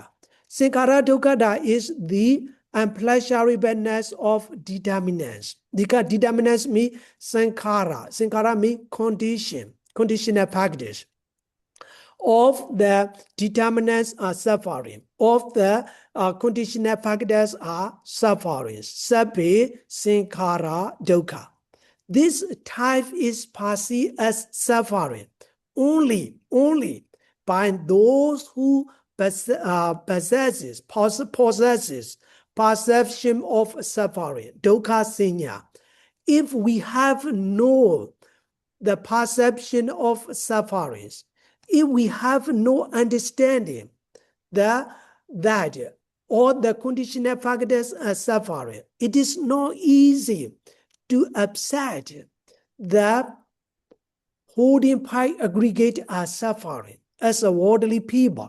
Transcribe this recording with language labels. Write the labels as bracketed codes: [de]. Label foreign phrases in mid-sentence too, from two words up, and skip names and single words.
[pi] Sankhara Dukkha [en] is the unpleasurableness of determinants. Determinants mean sankhara. Sankhara means condition, conditional package. Of the determinants are suffering. Of the conditional factors are sufferings. [pi] Sabbe sankhara dukkha. [en] This type is perceived as suffering only by those who possesses perception of suffering, [pi] dukkha sanya. [en] If we have no the perception of sufferings, if we have no understanding that all the conditional factors are suffering, it is not easy to accept that holding pi aggregate are suffering as a worldly people.